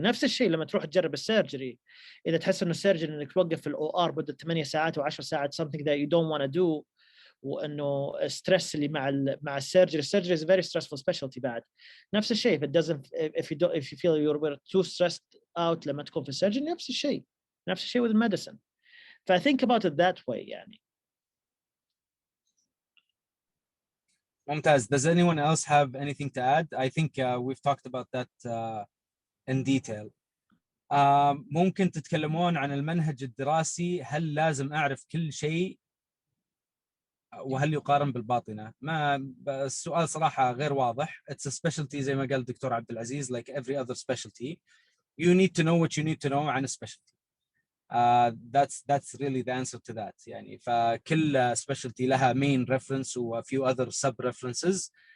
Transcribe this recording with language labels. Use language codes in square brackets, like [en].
[ar] نفس الشيء لما تروح تجرب السيرجري، اذا تحس انه السيرجري انك توقف في الاو ار مده 8 ساعات و10 ساعات something that you don't want to do، وانه الستريس اللي مع السيرجري is a very stressful specialty بعد. [en] نفس الشيء if you feel you're too stressed out لما تكون في السيرجري، نفس الشيء with medicine. ف think about it that way يعني. [ar] ممتاز. [en] Does anyone else have anything to add? I think we've talked about that in detail. [ar] ممكن تتكلمون عن المنهج الدراسي. هل لازم أعرف كل شيء وهل يقارن بالباطنة؟ ما السؤال صراحة غير واضح. [en] It's a specialty زي ما قال الدكتور عبد العزيز, like every other specialty. You need to know what you need to know عن specialty. That's really the answer to that. [ar] يعني فكل specialty لها main reference و a few other sub references.